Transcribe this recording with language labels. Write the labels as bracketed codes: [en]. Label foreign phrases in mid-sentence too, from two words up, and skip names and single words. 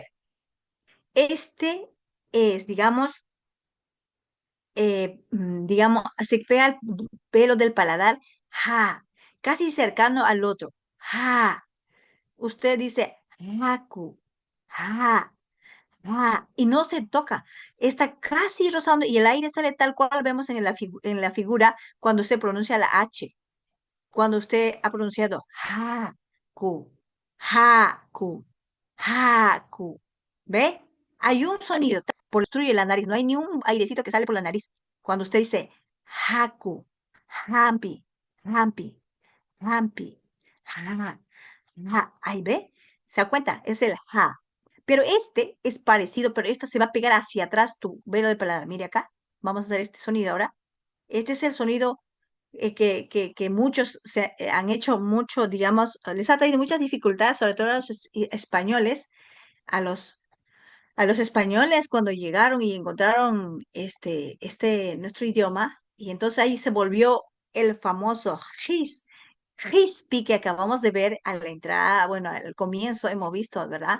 [es] Este es, digamos, se pega al pelo del paladar, ja, casi cercano al otro, ja. Usted dice, haku, ja, ja, y no se toca. Está casi rozando y el aire sale tal cual vemos en la figura cuando se pronuncia la H. Cuando usted ha pronunciado haku, haku, haku. ¿Ve? Hay un sonido, obstruye la nariz, no hay ni un airecito que sale por la nariz. Cuando usted dice haku, hampi, hampi, hampi, ha, ha, ahí ve, ¿se da cuenta? Es el ja. Pero este es parecido, pero este se va a pegar hacia atrás tu velo de palabra. Mire acá, vamos a hacer este sonido ahora. Este es el sonido que muchos han hecho mucho, digamos, les ha traído muchas dificultades, sobre todo a los españoles, a los españoles cuando llegaron y encontraron nuestro idioma, y entonces ahí se volvió el famoso Rispi que acabamos de ver a la entrada, bueno, al comienzo hemos visto, ¿verdad?